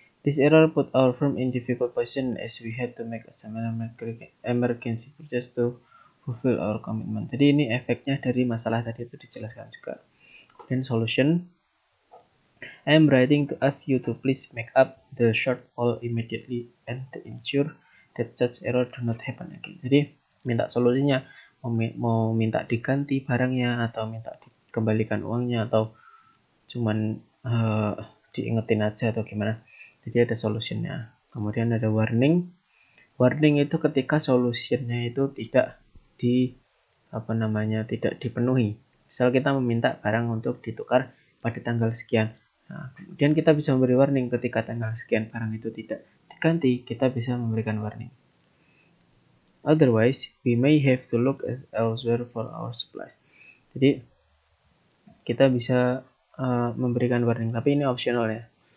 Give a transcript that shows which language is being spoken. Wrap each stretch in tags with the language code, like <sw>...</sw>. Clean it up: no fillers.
<en>This error put our firm in difficult position as we had to make a emergency purchase to fulfill our commitment.</en> <id>Jadi ini efeknya dari masalah tadi itu dijelaskan juga. Kemudian solution.</id> <en>I am writing to ask you to please make up the shortfall immediately and to ensure that such error do not happen again.</en> <id>Jadi minta solusinya, mau minta diganti barangnya atau minta dikembalikan uangnya atau cuman diingetin aja atau gimana. Jadi ada solutionnya. Kemudian ada warning. Warning itu ketika solutionnya itu tidak tidak dipenuhi. Misal kita meminta barang untuk ditukar pada tanggal sekian. Nah, kemudian kita bisa memberi warning ketika tanggal sekian barang itu tidak diganti, kita bisa memberikan warning.</id> <en>Otherwise, we may have to look elsewhere for our supplies.</en> <id>Jadi kita bisa memberikan warning, tapi ini optional ya.</id>